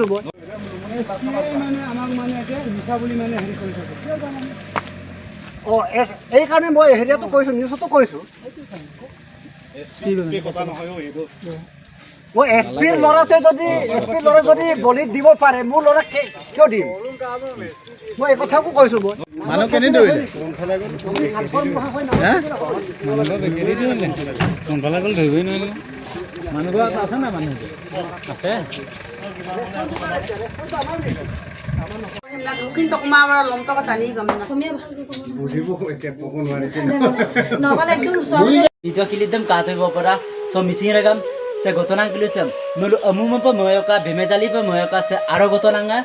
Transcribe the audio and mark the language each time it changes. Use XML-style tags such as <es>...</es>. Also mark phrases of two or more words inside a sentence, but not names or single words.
<as>মই এইকাৰণে মই হেৰিয়াতো কৈছোঁ, নিউজতো কৈছোঁ, মই এছপিৰ ল'ৰাটোৱে যদি বলি দিব পাৰে, মোৰ ল'ৰাক কিয় দিম? মই এই কথাকো কৈছোঁ। মই মানুহ কেনে ধৰিলে? কোনফালে গ'ল ধৰিবই নোৱাৰিলে। মানুহ আছে না? মানুহ আছে।</as> <mjw>Video kilidem kato ibo para so missing ragam se gotonang kilisem melu amuma pa moyoka bemejali pa moyoka se aro gotonanga</mjw>